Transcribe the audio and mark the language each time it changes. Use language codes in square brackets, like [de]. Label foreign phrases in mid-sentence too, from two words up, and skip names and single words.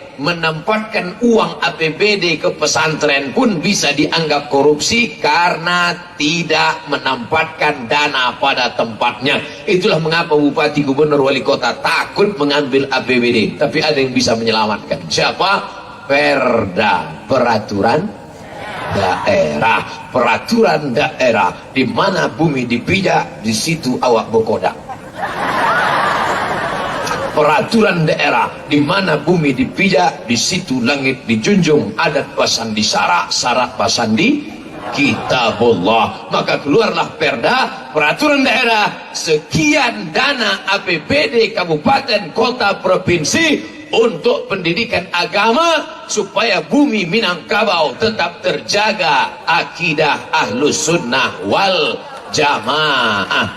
[id] Menempatkan uang APBD ke pesantren pun bisa dianggap korupsi karena tidak menempatkan dana pada tempatnya. Itulah mengapa Bupati, Gubernur, Wali Kota takut mengambil APBD. Tapi ada yang bisa menyelamatkan. Siapa? Perda, peraturan daerah. Peraturan daerah, di mana bumi dipijak, di situ awak berkodak. Peraturan daerah, di mana bumi dipijak, di situ langit dijunjung. [min] Adat pasandi syarak, syarak pasandi kitabullah. [id] Maka keluarlah perda, peraturan daerah, sekian dana APBD kabupaten, kota, provinsi untuk pendidikan agama, supaya bumi Minangkabau tetap terjaga akidah Ahlus Sunnah wal Jamaah.